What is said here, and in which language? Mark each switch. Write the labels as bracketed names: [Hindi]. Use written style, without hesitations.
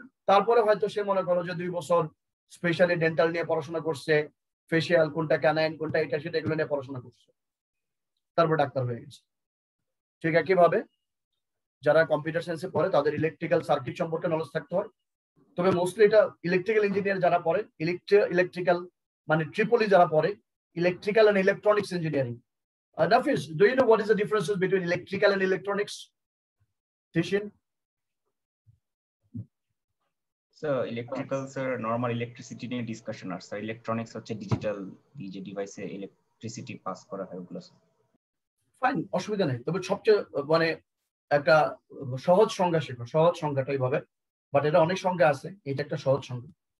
[Bangla] তারপরে হয়তো সে মনে করো যে 2 বছর স্পেশালি ডেন্টাল নিয়ে পড়াশোনা করছে, ফেসিয়াল কোনটা, ক্যানাইন কোনটা, এটা সেটা এগুলো নিয়ে পড়াশোনা করছে, তারপর ডাক্তার হয়ে গেছে। ঠিক একইভাবে যারা কম্পিউটার সায়েন্সে পড়ে তাদের ইলেকট্রিক্যাল সার্কিট সম্পর্কে নলেজ থাকতে হয়। তবে মোস্টলি এটা ইলেকট্রিক্যাল ইঞ্জিনিয়ার যারা পড়ে, ইলেকট্রিক্যাল মানে ট্রিপলি যারা পড়ে, electrical and electronics engineering. [English] Nafis, do you know what is the differences between electrical and electronics? Tishin? [Bangla] Sir electrical sir normal electricity নিয়ে ডিসকাশন, আর স্যার ইলেকট্রনিক্স হচ্ছে ডিজিটাল যে ডিভাইসে ইলেকট্রিসিটি পাস করা হয় ওগুলো। ফাইন, অসুবিধা নেই। তবে সবচেয়ে মানে একটা সহজ সংজ্ঞা শেখো, সহজ সংজ্ঞাটা এইভাবে, বাট এটা অনেক সংজ্ঞা আছে, এটা একটা সহজ সংজ্ঞা।